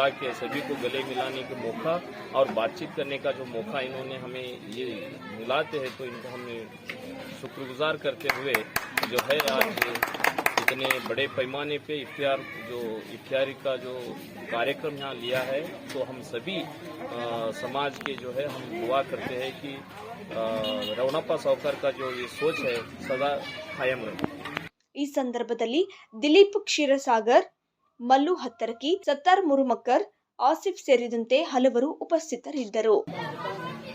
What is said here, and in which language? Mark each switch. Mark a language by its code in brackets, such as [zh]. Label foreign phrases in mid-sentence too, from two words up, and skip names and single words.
[hi] के सभी को गले मिलाने के मौका और बातचीत करने का जो मौका इन्होंने हमें ये मिलाते हैं, तो इनको हमें शुक्रगुजार करते हुए जो है आज इतने बड़े पैमाने पे इफ्तियारी का जो कार्यक्रम यहाँ लिया है, तो हम सभी समाज के जो है हम दुआ करते हैं कि ರೇವಣಪ್ಪ ಸಾವ್ಕಾರ್ का जो ये सोच है सदा कायम रहे। [kn] ಈ ಸಂದರ್ಭದಲ್ಲಿ ದಿಲೀಪ್ ಕ್ಷೀರಸಾಗರ್, ಮಲ್ಲು ಹತ್ತರಕಿ, ಸತ್ತಾರ್ ಮುರುಮಕ್ಕರ್, ಆಸಿಫ್ ಸೇರಿದಂತೆ ಹಲವರು ಉಪಸ್ಥಿತರಿದ್ದರು.